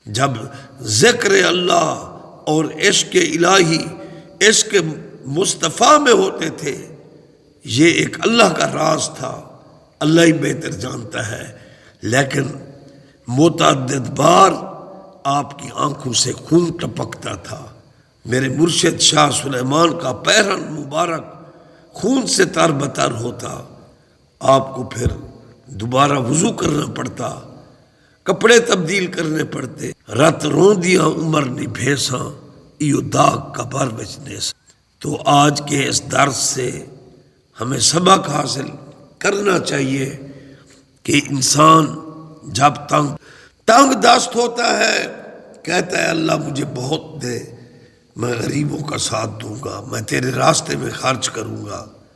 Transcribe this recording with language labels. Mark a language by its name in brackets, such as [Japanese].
[Urdu] جب ذکر اللہ اور عشق الہی عشق مصطفیٰ میں ہوتے تھے، یہ ایک اللہ کا راز تھا، اللہ ہی بہتر جانتا ہے، لیکن متعدد بار آپ کی آنکھوں سے خون ٹپکتا تھا. میرے مرشد شاہ سلیمان کا پیرہن مبارک خون سے تر بتر ہوتا، آپ کو پھر دوبارہ وضو کرنا پڑتا، کپڑے تبدیل کرنے پڑتے. [Punjabi] رت روندیاں عمر نی بھیساں ایو داغ قبر وچ نیساں. [Urdu] تو آج کے اس درس سے ہمیں سبق حاصل کرنا چاہیے کہ انسان جب تنگ دست ہوتا ہے کہتا ہے اللہ مجھے بہت دے، میں غریبوں کا ساتھ دوں گا، میں تیرے راستے میں خرچ کروں گا.